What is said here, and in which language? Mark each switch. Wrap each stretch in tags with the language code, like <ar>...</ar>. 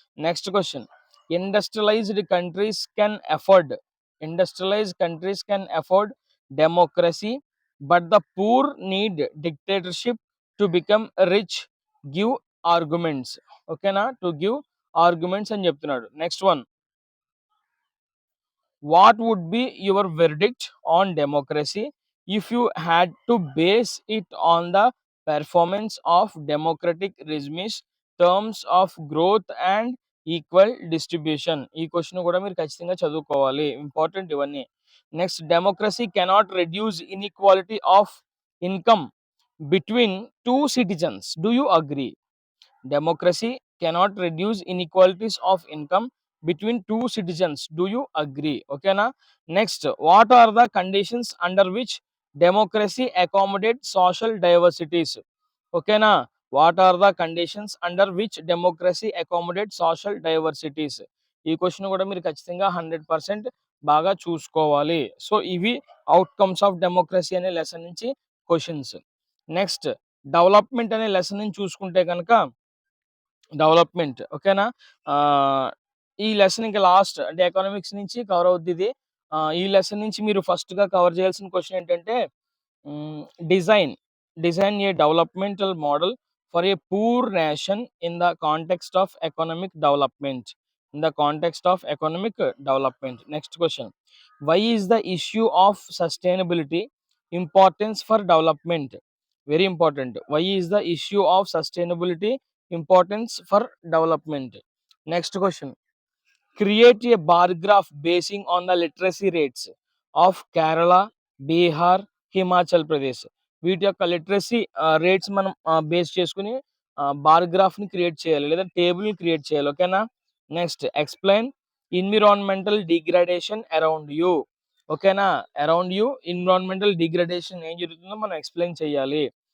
<en>Next question, industrialised countries can afford industrialised countries can afford democracy but the poor need dictatorship to become rich, give arguments.</en> <te>ఓకేనా, to give arguments అని చెప్తున్నాడు.</te> <en>Next one, what would be your verdict on democracy if you had to base it on the performance of democratic regimes, terms of growth and equal distribution.</en> <te>ఈ question కూడా మీరు ఖచ్చితంగా చదువుకోవాలి. Important ఇవన్నీ.</te> <en>Next, democracy cannot reduce inequality of income between 2 citizens. Do you agree? Democracy cannot reduce inequalities of income between two citizens. Do you agree? Okay na? Next, what are the conditions under which democracy accommodates social diversities? Okay na? What are the conditions under which democracy accommodates social diversities?</en> <te>ఈ question కూడా మీరు ఖచ్చితంగా 100% బాగా చూసుకోవాలి. So ఇవి outcomes of democracy అనే lesson నుంచి questions. Next, development అనే లెసన్ నుంచి చూసుకుంటే కనుక డెవలప్మెంట్ ఓకేనా. ఈ లెసన్ ఇంకా లాస్ట్ అంటే ఎకనామిక్స్ నుంచి కవర్ అవుద్ది ఇది. ఈ లెసన్ నుంచి మీరు ఫస్ట్గా కవర్ చేయాల్సిన క్వశ్చన్ ఏంటంటే,</te> <en>Design design a developmental model for a poor nation in the context of economic development. In the context of economic development. Next question, why is the issue of sustainability importance for development? Very important. Why is the issue of sustainability importance for development? Next question, create a bar graph basing on the literacy rates of Kerala, Bihar, Himachal Pradesh.</en> <te>వీటి యొక్క literacy rates మనం base చేసుకుని bar గ్రాఫ్ని create చేయాలి లేదా టేబుల్ని create చేయాలి. ఓకేనా.</te> <en>Next, explain environmental degradation around you. ఓకేనా. Around you environmental degradation</en> <te>ఏం జరుగుతుందో మనం ఎక్స్ప్లెయిన్ చేయాలి.</te>